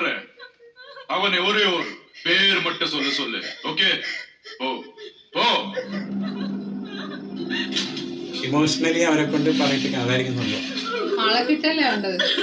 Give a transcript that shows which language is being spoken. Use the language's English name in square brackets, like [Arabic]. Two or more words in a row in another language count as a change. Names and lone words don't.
[Tamil] அவனை ஒரே ஒரு பேர் மட்டும் சொல்லு. ஓகே ஓ ஓ. [Malayalam] ഇമോഷണലി അവരെ കൊണ്ട് പറയിപ്പിക്കാൻ അതായിരിക്കുന്നുള്ളൂ. ആളെ കിട്ടല്ലേ വേണ്ടത്.